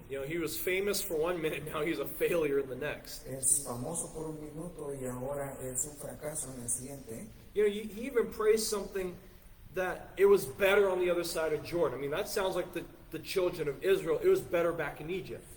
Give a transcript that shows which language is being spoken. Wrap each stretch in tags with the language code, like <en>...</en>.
<en>You know, he was famous for 1 minute, now he's a failure in the next.</en> <es>Es famoso por un minuto y ahora es un fracaso en el siguiente.</es> <en>You know, he even praised something that it was better on the other side of Jordan. I mean, that sounds like the children of Israel. It was better back in Egypt.</en>